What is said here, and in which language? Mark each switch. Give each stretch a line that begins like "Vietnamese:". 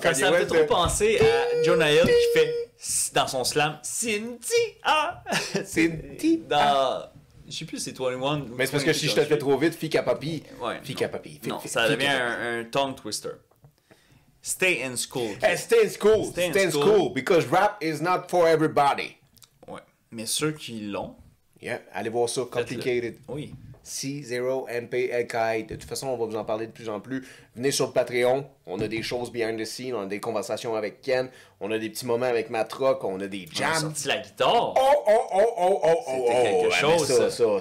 French: Ça me fait trop penser à Jonah Hill qui fait dans son slam Cindy. Ah! Cindy. Dans. Je sais plus si c'est 21. Mais c'est parce que si je te le fais trop vite, fi kappa pi. Ouais. Fi non. kappa pi. Non, ça devient un tongue twister.
English: Stay in school. Hey, stay in school. Stay in Stay in school. school. Because rap is not for everybody.
French: Ouais. Mais ceux qui l'ont. Yeah, allez voir ça. Complicated. Oui. C0MP LKI. De toute façon, on va vous en parler de plus en plus. Venez sur le Patreon. On a des choses
English: behind the scenes.
French: On a des conversations avec Ken. On a des petits moments avec Matrock. On a des On a jams. sorti la guitare. C'était quelque chose,